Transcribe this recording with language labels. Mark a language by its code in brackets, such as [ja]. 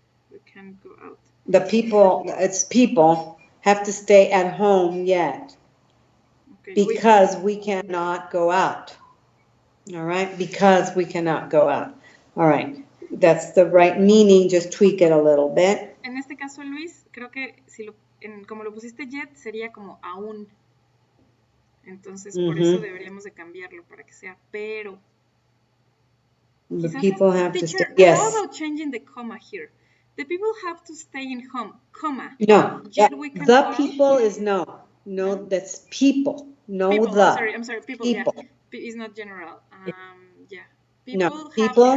[en] We can't go out. People have to stay at home yet. Okay. Because we cannot go out. All right? Because we cannot go out. All right. That's the right meaning. Just tweak it a little bit. [es] En este caso, Luis, creo que como lo pusiste yet, sería como aún. Entonces, por eso deberíamos de cambiarlo para que sea pero. [en] The people have to stay. Yes. How about changing the comma here? The people have to stay in home, comma. No. The people is no. No, that's people. No, people. the. I'm sorry. People. Yeah. It's not general. Yeah.